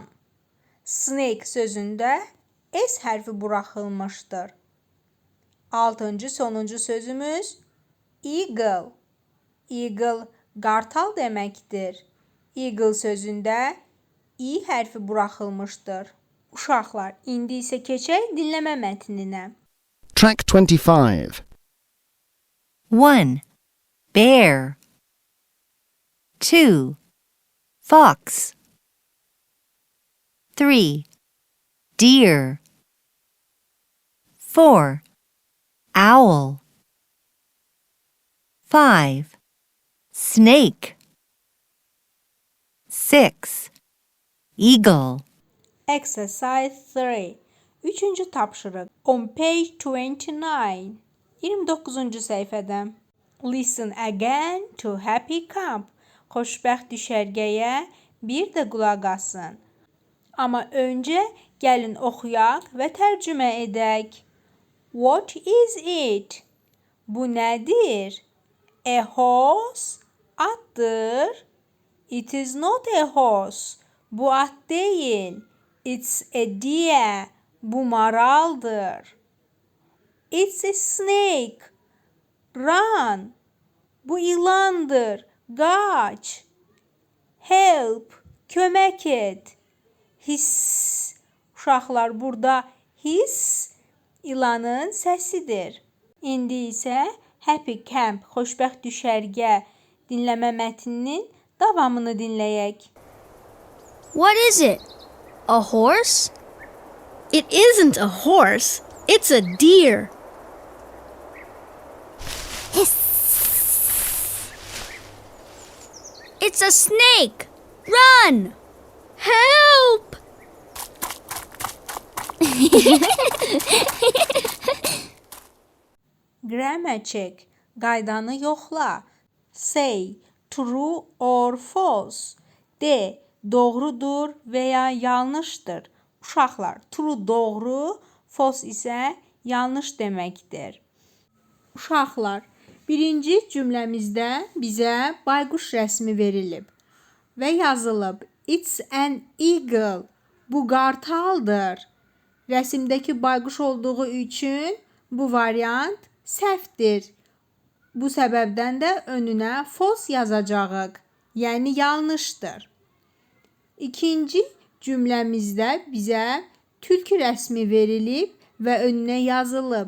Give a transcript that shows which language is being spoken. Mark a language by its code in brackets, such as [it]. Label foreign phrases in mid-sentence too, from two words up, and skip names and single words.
[az] Snake sözündə S hərfi buraxılmışdır. Altıncı, sonuncu sözümüz eagle. Eagle, qartal deməkdir. Eagle sözündə I hərfi buraxılmışdır. Uşaqlar, indi isə keçək dinləmə mətninə. [en] Track 25. 1. Bear. 2. Fox. 3. Deer. 4. Owl. 5. Snake. 6. Eagle. Exercise 3. [az] Üçüncü tapşırıq. [en] On page 29. 29-cu səhifədə. Listen again to Happy Camp. [az] Xoşbəxt düşərgəyə bir də qulaq asın. Amma öncə gəlin oxuyaq və tərcümə edək. [en] What is it? [az] Bu nədir? [en] A horse? Atdır. It is not a horse. [az] Bu at deyil. [en] It's a deer. [az] Bu maraldır. [en] It's a snake. Run. [az] Bu ilandır. Qaç. Help. Kömək et. [en] Hiss. [az] Uşaqlar, burada hiss ilanın səsidir. İndi isə Happy Camp, xoşbəxt düşərgə dinləmə mətninin davamını dinləyək. [en] What is it? A horse? It isn't a horse. It's a deer. It's a snake. Run! Help! Grammar check. [az] Qaydanı yoxla. [en] Say true or false. [az] De, doğrudur veya yanlışdır. Uşaqlar, true doğru, false isə yanlış deməkdir. Uşaqlar, birinci cümləmizdə bizə bayquş rəsmi verilib və yazılıb. [en] It's an eagle. [az] Bu qartaldır. Rəsimdəki bayquş olduğu üçün bu variant səhvdir. Bu səbəbdən də önünə false yazacağıq. Yəni yanlışdır. İkinci cümləmizdə bizə tülkü rəsmi verilib və önünə yazılıb.